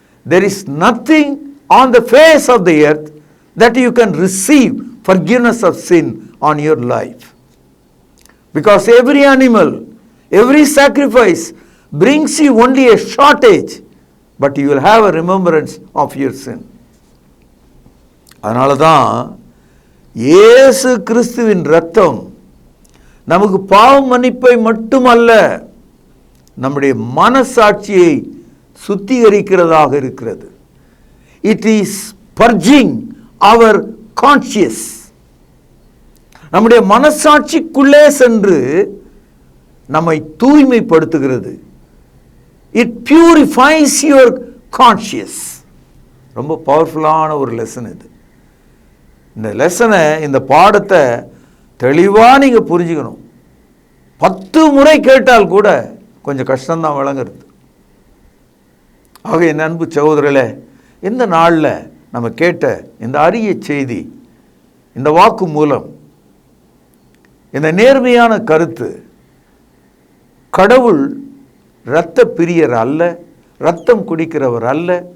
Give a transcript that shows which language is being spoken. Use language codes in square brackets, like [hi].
[en] There is nothing on the face of the earth that you can receive forgiveness of sin on your life. Because every animal, every sacrifice brings you only a shortage, but you will have a remembrance of your sin. [ta] அதனால தான் இயேசு கிறிஸ்துவின் இரத்தம் நமக்கு பாவ மன்னிப்பை மட்டுமல்ல, நம்முடைய மனசாட்சியை சுத்திகரிக்கிறதாக இருக்கிறது. [en] It is purging our conscience. [ta] நம்முடைய மனசாட்சிக்குள்ளே சென்று நம்மை தூய்மைப்படுத்துகிறது. [en] It purifies your conscience. [ta] ரொம்ப பவர்ஃபுல்லான ஒரு லெசன் இது. இந்த லெசனை, இந்த பாடத்தை தெளிவாக நீங்கள் புரிஞ்சுக்கணும். 10 முறை கேட்டால் கூட கொஞ்சம் கஷ்டம்தான் விளங்குறது. ஆக என் அன்பு சகோதரர்களே, இந்த நாளில் நம்ம கேட்ட இந்த அரிய செய்தி, இந்த வாக்கு மூலம், இந்த நேர்மையான கருத்து, கடவுள் இரத்த பிரியர் அல்ல, இரத்தம் குடிக்கிறவர் அல்ல.